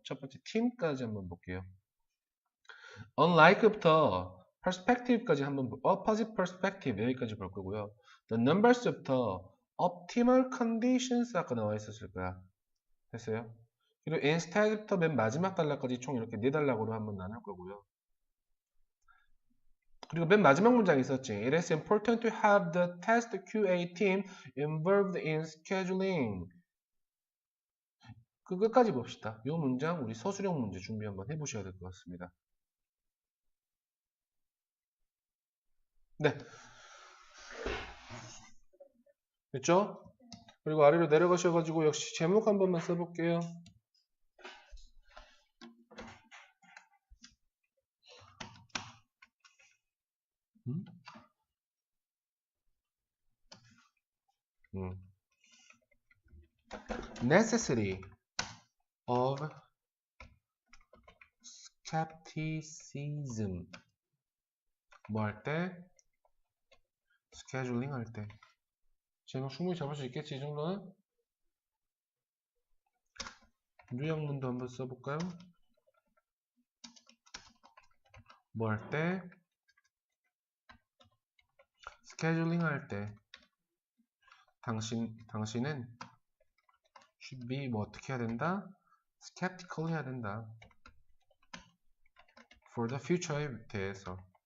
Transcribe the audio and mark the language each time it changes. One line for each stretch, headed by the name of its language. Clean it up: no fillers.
Korean: 첫 번째 팀까지 한번 볼게요. unlike부터 perspective까지 한번 opposite perspective 여기까지 볼 거고요. the numbers부터 optimal conditions 아까 나와 있었을 거야. 됐어요? 그리고 instead부터 맨 마지막 단락까지 총 이렇게 4단락으로 한번 나눌 거고요. 그리고 맨 마지막 문장이 있었지.
English: It is important to have the test QA team involved in scheduling.
Korean: 그 끝까지 봅시다. 이 문장 우리 서술형 문제 준비 한번 해보셔야 될 것 같습니다. 네. 됐죠? 그리고 아래로 내려가셔가지고 역시 제목 한 번만 써볼게요.
English: Necessity of skepticism.
Korean: 뭐 할 때? 스케줄링 할 때. 제목 충분히 잡을 수 있겠지, 이 정도는? 요약문도 한번 써볼까요? 뭐 할 때? 스케줄링 할 때. 당신은 should be 뭐 어떻게 해야 된다? skeptical 해야 된다.
English: for the future에 대해서.